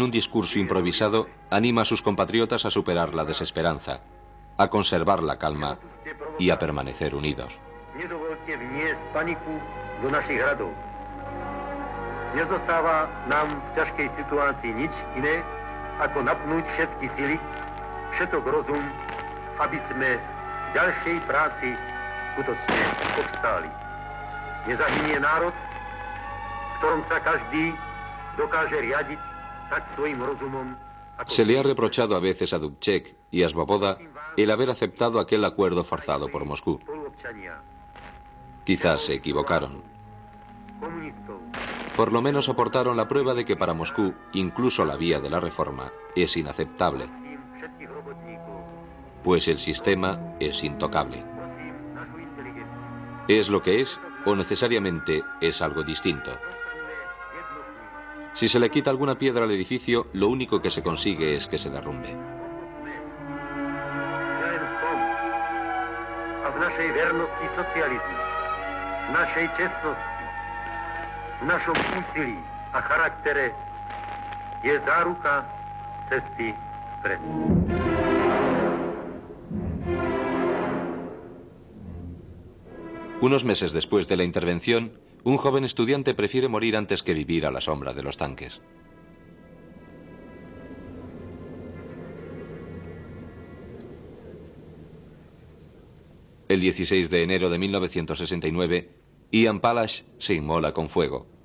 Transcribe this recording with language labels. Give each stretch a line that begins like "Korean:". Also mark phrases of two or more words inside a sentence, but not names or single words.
Spanish: un discurso improvisado, anima a sus compatriotas a superar la desesperanza, a conservar la calma y a permanecer unidos.
Slovak: Nezostáva nám v ťažkej situácii nič iné, ako napnúť všetky sily, všetok rozum, aby sme v ďalšej práci skutočne obstáli. Nezahynie národ, v ktorom sa každý dokáže riadiť tak svojim rozumom.
Spanish: Se le ha reprochado a veces a Dubček y a Svoboda el haber aceptado aquel acuerdo forzado por Moscú. Quizás se equivocaron. Por lo menos aportaron la prueba de que para Moscú incluso la vía de la reforma es inaceptable, pues el sistema es intocable. ¿Es lo que es o necesariamente es algo distinto? Si se le quita alguna piedra al edificio, lo único que se consigue es que se derrumbe.
Slovak: V našom úsilí a charaktere je záruka cesty vpred.
Spanish: Unos meses después de la intervención, un joven estudiante prefiere morir antes que vivir a la sombra de los tanques. El 16 de enero de 1969, Ian Palash se inmola con fuego.